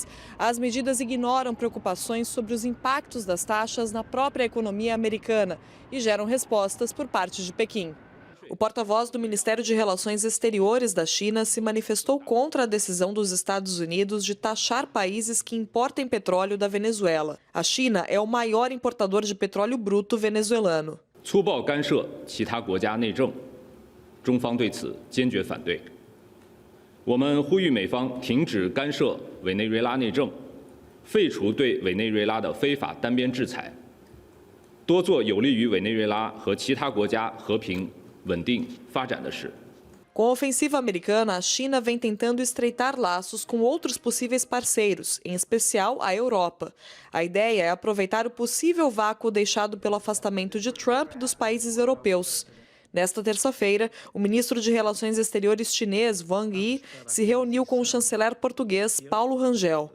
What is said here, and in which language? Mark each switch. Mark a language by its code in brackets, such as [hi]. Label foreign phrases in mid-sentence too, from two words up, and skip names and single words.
[pt] As medidas ignoram preocupações sobre os impactos das taxas na própria economia americana e geram respostas por parte de Pequim. O porta-voz do Ministério de Relações Exteriores da China se manifestou contra a decisão dos Estados Unidos de taxar países que importem petróleo da Venezuela. A China é o maior importador de petróleo bruto venezuelano. [zh] 粗暴干涉其他国家内政，中方对此坚决反对。我们呼吁美方停止干涉委内瑞拉内政，废除对委内瑞拉的非法单边制裁，多做有利于委内瑞拉和其他国家和平、稳定发展的事。 [pt] Com a ofensiva americana, a China vem tentando estreitar laços com outros possíveis parceiros, em especial a Europa. A ideia é aproveitar o possível vácuo deixado pelo afastamento de Trump dos países europeus. Nesta terça-feira, o ministro de Relações Exteriores chinês, Wang Yi, se reuniu com o chanceler português, Paulo Rangel.